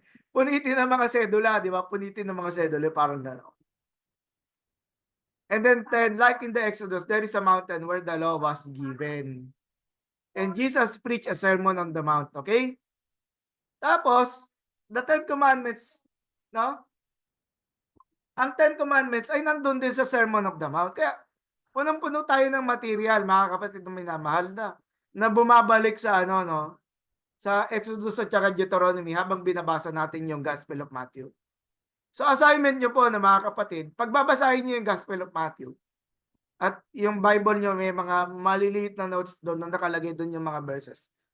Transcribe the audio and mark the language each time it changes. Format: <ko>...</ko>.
<tl>Punitin ng mga sedula, di ba? Punitin ng mga sedula, parang gano'n.</tl> <en>And then 10, like in the Exodus, there is a mountain where the law was given. And Jesus preached a sermon on the mount, okay?</en> <tl>Tapos,</tl> <en>the 10 commandments, no?</en> <tl>Ang 10 commandments ay nandun din sa Sermon of the Mount. Kaya, punong-puno tayo ng material, mga kapatid na minamahal na bumabalik sa no? Sa Exodus at saka Deuteronomy habang binabasa natin yung Gospel of Matthew. So assignment nyo po na mga kapatid, pagbabasahin nyo yung Gospel of Matthew at yung Bible nyo may mga maliliit na notes doon na nakalagay doon yung mga verses.</tl>